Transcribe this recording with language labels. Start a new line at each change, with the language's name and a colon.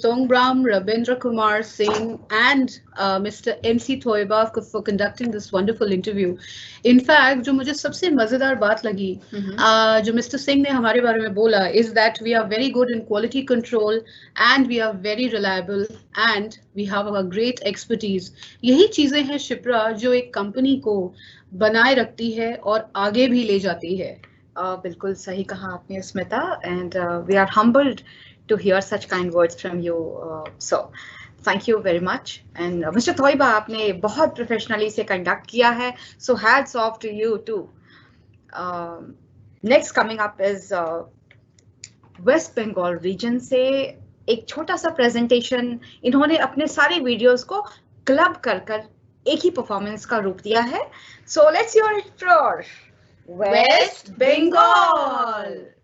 English: Tongbram, Rabindra Kumar Singh, and Mr. MC Thoiba for conducting this wonderful interview. In fact,
Hindi: जो मुझे सबसे मजेदार बात लगी, जो Mr.
English: Singh
Hindi: ने हमारे बारे में बोला,
English: is that we are very good in quality control and we are very reliable and we have a great expertise.
Hindi: यही चीजें हैं शिप्रा जो एक कंपनी को बनाए रखती है और आगे भी ले जाती है. बिल्कुल सही कहा आपने Smita,
English: and we are humbled to hear such kind words from you, so thank you very much. And Mr.
Hindi: Thoiba, आपने बहुत प्रोफेशनली से कंडक्ट किया है,
English: so hats off to you too. Next coming up is West Bengal region
Hindi: से एक छोटा सा presentation. इन्होंने अपने सारे वीडियोस को क्लब कर एक ही परफॉर्मेंस का रूप दिया है.
English: So let's hear it for West Bengal.